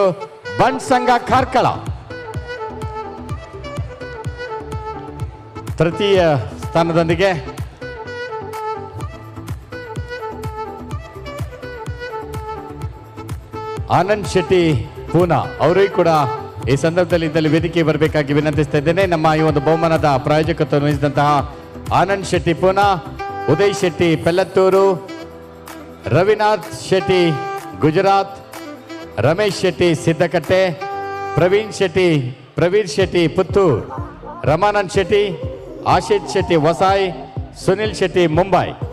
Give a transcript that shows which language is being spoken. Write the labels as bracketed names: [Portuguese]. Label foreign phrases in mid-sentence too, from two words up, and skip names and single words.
[Kannada] ಬಂಟ್ ಸಂಘ ಕಾರ್ಕಳ ತೃತೀಯ ಸ್ಥಾನದೊಂದಿಗೆ ಆನಂದ್ ಶೆಟ್ಟಿ ಪೂನಾ ಅವರಿಗೂ ಕೂಡ ಈ ಸಂದರ್ಭದಲ್ಲಿ ಇದ್ದಲ್ಲಿ ವೇದಿಕೆ ಬರಬೇಕಾಗಿ ವಿನಂತಿಸ್ತಾ ಇದ್ದೇನೆ. ನಮ್ಮ ಈ ಒಂದು ಬಹುಮಾನದ ಪ್ರಾಯೋಜಕತ್ವ ವಹಿಸಿದಂತಹ ಆನಂದ್ ಶೆಟ್ಟಿ ಪೂನಾ, ಉದಯ್ ಶೆಟ್ಟಿ ಪೆಲ್ಲತ್ತೂರು, ರವಿನಾಥ್ ಶೆಟ್ಟಿ ಗುಜರಾತ್, ರಮೇಶ್ ಶೆಟ್ಟಿ ಸಿದ್ದಕಟ್ಟೆ, ಪ್ರವೀಣ್ ಶೆಟ್ಟಿ ಪುತ್ತೂರ್, ರಮಾನಂದ್ ಶೆಟ್ಟಿ, ಆಶಿತ್ ಶೆಟ್ಟಿ ವಸಾಯ್, ಸುನಿಲ್ ಶೆಟ್ಟಿ ಮುಂಬೈ.